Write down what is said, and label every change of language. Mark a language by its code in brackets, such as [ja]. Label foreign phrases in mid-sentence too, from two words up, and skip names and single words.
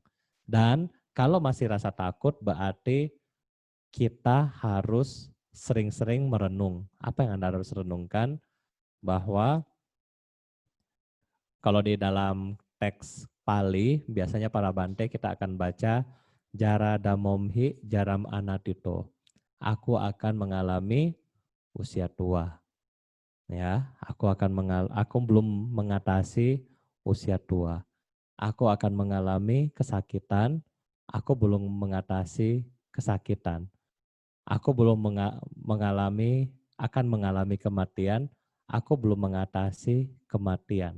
[id] Dan kalau masih rasa takut berarti kita harus sering-sering merenung. Apa yang Anda harus renungkan? Bahwa kalau di dalam teks Pali, biasanya para Bante kita akan baca [pi] Jara damomhi jaram anatito. [id] Aku akan mengalami usia tua. Ya, aku belum mengatasi usia tua. Aku akan mengalami kesakitan, aku belum mengatasi kesakitan. Aku belum akan mengalami kematian, aku belum mengatasi kematian.